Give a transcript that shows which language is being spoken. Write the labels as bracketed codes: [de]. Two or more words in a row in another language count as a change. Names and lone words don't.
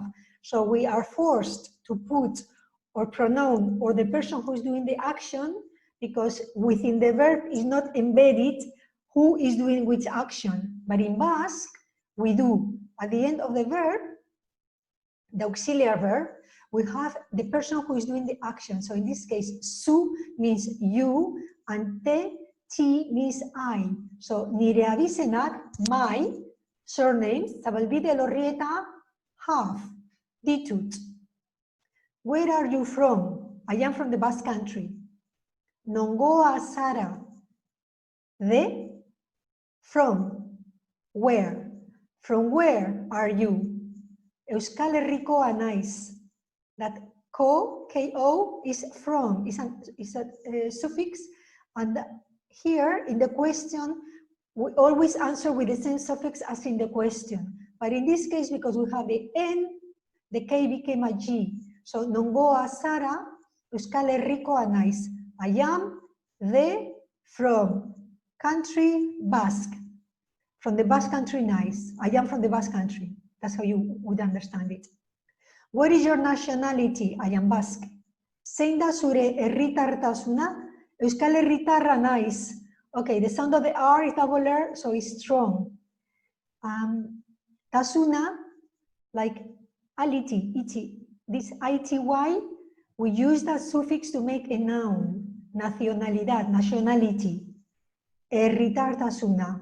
[en] So we are forced to put our pronoun or the person who is doing the action, because within the verb is not embedded who is doing which action. But in Basque, we do. At the end of the verb, the auxiliary verb, we have the person who is doing the action. So in this case, su means you, and ti means I. [eu] So nire abizenak, [en] my surname, Zabalbide Elorrieta, have, ditut. Where are you from? I am from the Basque country. [eu] Nongoa zara. [en] The, from, where? From where are you? [eu] Euskal Herrikoa naiz. [en] That ko, is from, is a suffix, and here in the question, we always answer with the same suffix as in the question. But in this case, because we have the N, the K became a G. So, [eu] nongoa zara, Euskal Herrikoa naiz. [en] I am the, from, country, Basque. From the Basque country, nice. I am from the Basque country. That's how you would understand it. What is your nationality? I am Basque. [eu] Zein da zure herritartasuna? Euskal Herritarra naiz. [en] Okay, the sound of the R is double R, so it's strong. Tasuna, like aliti, iti. This ity, we use that suffix to make a noun. [es] Nacionalidad, nationality. [eu] Herritartasuna.